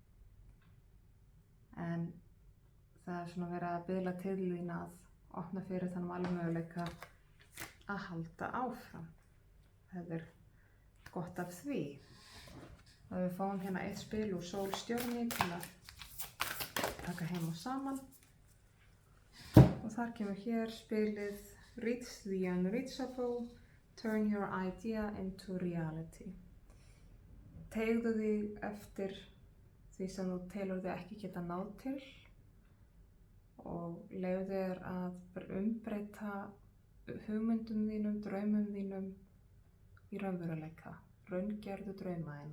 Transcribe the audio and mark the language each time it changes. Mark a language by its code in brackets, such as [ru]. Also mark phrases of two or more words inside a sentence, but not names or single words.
[is] En það er svona verið að biðla til þín að opna fyrir þann valmöguleika að halda áfram. Það er gott af því. Og við fáum hérna eitt spil úr Sólstjörni til að taka heim og saman. Og þar kemur hér spilið [en] Reach the Unreachable, Turn your idea into reality. [is] Teygðu þig eftir því sem þú telur þig ekki geta náð til og leyfðu þér að umbreyta hugmyndum þínum, draumum þínum í raunveruleika, raungerðu drauma þína.